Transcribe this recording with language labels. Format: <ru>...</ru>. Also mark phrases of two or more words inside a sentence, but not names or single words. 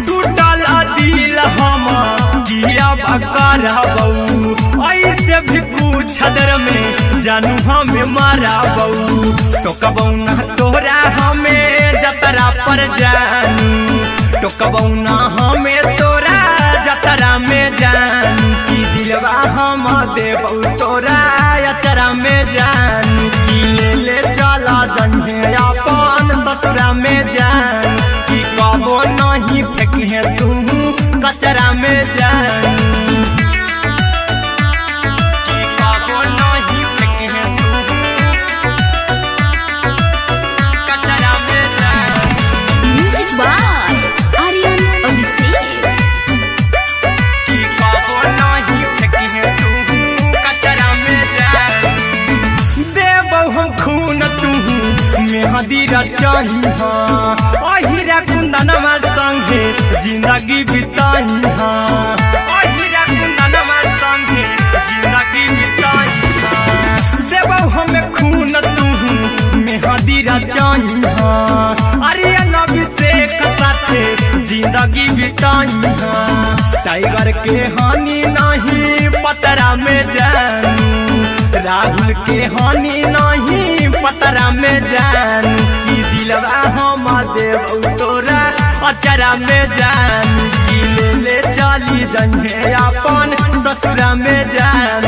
<mai>टूटल दिल हम किया कराबू, ऐसे भी कुछ देर में जानू हमें माराबू। टोकबौ ना तोरा हमें जतरा पर जानू, टोकबौ ना हमें तोरा जतरा में जानू। की दिलवा हम देबौ तोरा अचरा में जानू, की ले चला जन्हे अपन ससुरा में जानू। की कबो नहीं फेंके तू कचरा में जानू, की कबो नहीं फेंके तू कचरा में जानू।</mai> <en>म्यूजिक बाय आर्यन अभिषेक।</en> <mai>की कबो नहीं फेंके तू कचरा में जानू। देबौ हम खून तू मेहंदी रचाही, अहिरा कुंदनमा संगे जिंदगी बिताई। अहिरा कुंदनमा संगे जिंदगी बिताई। देबौ हमें खून तू मेहंदी रचाही, आर्यन अभिषेक साथे जिंदगी बिताई। टाइगर के हानि नहीं पतरा में जानू, राहुल के हानि नहीं पतरा में जानू। की दिलवा हम देबौ तोरा अचरा में जानू, की ले चली जन्हे अपन ससुरा में जानू।</mai>